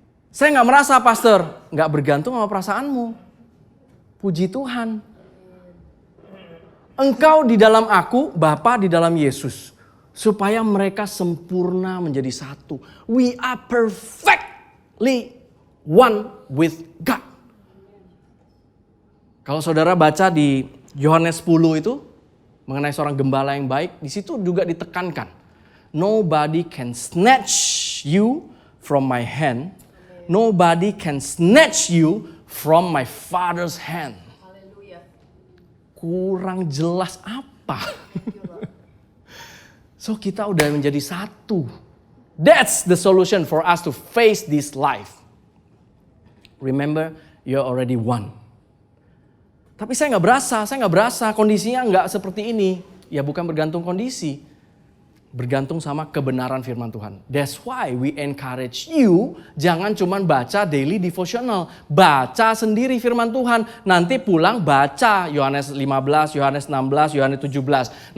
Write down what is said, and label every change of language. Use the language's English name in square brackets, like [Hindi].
[Indonesian] Saya gak merasa, pastor, gak bergantung sama perasaanmu. Puji Tuhan. Engkau di dalam aku, Bapa di dalam Yesus. Supaya mereka sempurna menjadi satu. [English] We are perfectly one with God. [Indonesian] Kalau saudara baca di Yohanes 10 itu, mengenai seorang gembala yang baik, di situ juga ditekankan. [English] Nobody can snatch you from my hand. Nobody can snatch you from my Father's hand. [Indonesian] Hallelujah. Kurang jelas apa? So kita udah menjadi satu. [English] That's the solution for us to face this life. Remember, you're already one. [Indonesian] Tapi saya nggak berasa kondisinya nggak seperti ini. Ya bukan bergantung kondisi. Bergantung sama kebenaran firman Tuhan. [English] That's why we encourage you, [Indonesian] jangan cuman baca [English] daily devotional. [Indonesian] Baca sendiri firman Tuhan. Nanti pulang baca Yohanes 15, Yohanes 16, Yohanes 17.